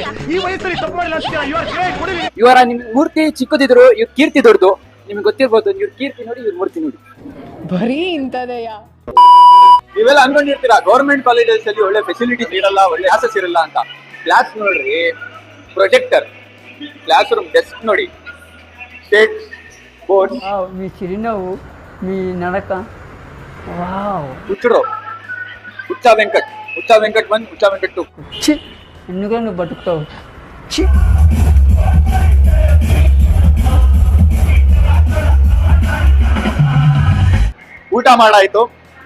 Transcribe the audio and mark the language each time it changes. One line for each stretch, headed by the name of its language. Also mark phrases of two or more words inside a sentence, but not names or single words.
Kannada: ಈ ವಯಸ್ಸಲ್ಲಿ ತಪ್ಪು ಮಾಡಿಲ್ಲ ಅಂತೀರಾ? ಇವರ ನಿಮ್ ಮೂರ್ತಿ ಚಿಕ್ಕದಿದ್ರು, ಇವ್ರ ಕೀರ್ತಿ ದೊಡ್ಡದು. ನಿಮ್ಗೆ ಗೊತ್ತಿರ್ಬೋದು, ಇವ್ರ ಕೀರ್ತಿ ನೋಡಿ, ಇವ್ರ ಮೂರ್ತಿ ನೋಡಿ. ಬರೀ ಇಂತದೆಯಾ? ನೀವೆಲ್ಲ ಅನ್ಕೊಂಡಿರ್ತೀರಾ
English: government colleges
Kannada: ಅಲ್ಲಿ ಒಳ್ಳೆ ಫೆಸಿಲಿಟೀಸ್ ಇರಲ್ಲ, ಒಳ್ಳೆ ಕ್ಲಾಸಸ್ ಇರಲ್ಲ ಅಂತ. ಕ್ಲಾಸ್ ನೋಡ್ರಿ, ಪ್ರೊಜೆಕ್ಟರ್,
English: class room desk ನೋಡಿ, state board.
Telugu: మీ చిరునవ్వు, మీ నడక, వావ్. కూర్చోడు ఉచ్చా వెంకట్ 1, ఉచ్చా వెంకట్ 2. ఛీ, ఎందుకని నువ్వు బతుకుతావు? ఛీ.
Kannada: ಊಟ ಮಾಡಾಯ್ತು.